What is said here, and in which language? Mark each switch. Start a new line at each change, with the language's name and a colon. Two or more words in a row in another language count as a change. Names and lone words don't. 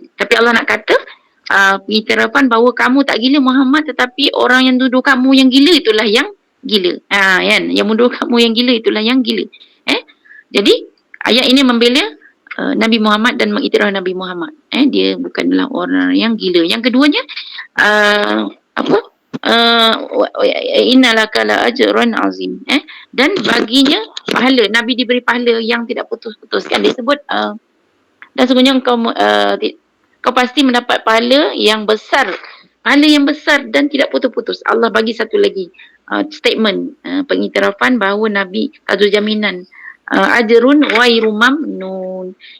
Malay: Tapi Allah nak kata pengiktirafan bahawa kamu tak gila Muhammad, tetapi orang yang tuduh kamu yang gila itulah yang gila. Kan? Yang menuduh kamu yang gila itulah yang gila. Jadi ayat ini membela Nabi Muhammad dan mengiktiraf Nabi Muhammad. Dia bukanlah orang yang gila. Yang keduanya
Arabic: إن لك لأجرا عظيما.
Malay: Dan baginya pahala, Nabi diberi pahala yang tidak putus-putus kan. Dia sebut dan sebenarnya kau pasti mendapat pahala yang besar. Pahala yang besar dan tidak putus-putus. Allah bagi satu lagi statement pengiktirafan bahawa Nabi satu jaminan
Arabic: أجر غير ممنون.